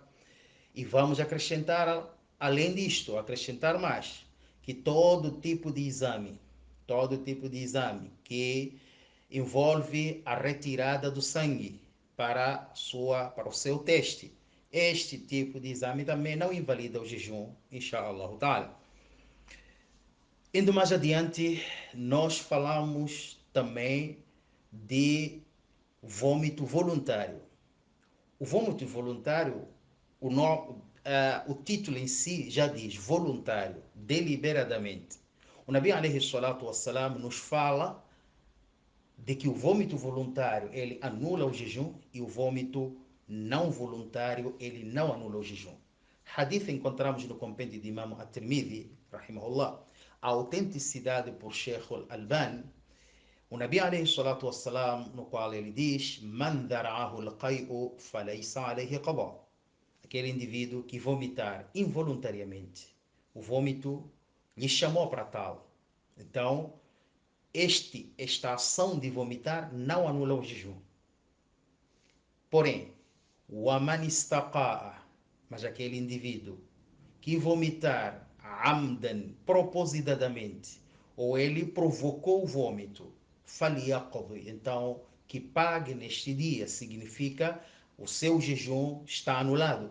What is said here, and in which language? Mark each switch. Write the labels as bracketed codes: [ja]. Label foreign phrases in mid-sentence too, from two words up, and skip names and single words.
[pt] E vamos acrescentar, além disto, acrescentar mais, que todo tipo de exame que envolve a retirada do sangue para o seu teste, este tipo de exame também não invalida o jejum, [ar] إن شاء الله تعالى. [pt] Indo mais adiante, nós falamos também de vômito voluntário. O vômito voluntário, o título em si já diz voluntário, deliberadamente. O Nabi [ar] عليه الصلاة والسلام [pt] nos fala de que o vômito voluntário ele anula o jejum e o vômito não voluntário ele não anula o jejum. Hadith encontramos no compêndio de Imam At-Tirmidhi, rahimahullah, a autenticidade por Sheikh Al-Albani. O Nabi [ar] عليه الصلاة والسلام, [pt] no qual ele diz: [ar] من ذرعه القيء فليس عليه قضاء. [pt] Aquele indivíduo que vomitar involuntariamente, o vômito lhe chamou para tal. Então, esta ação de vomitar não anula o jejum. Porém, o amanistaqa'a, mas aquele indivíduo que vomitar amdan, propositadamente, ou ele provocou o vômito, faliyaqdi, então que pague neste dia, significa o seu jejum está anulado.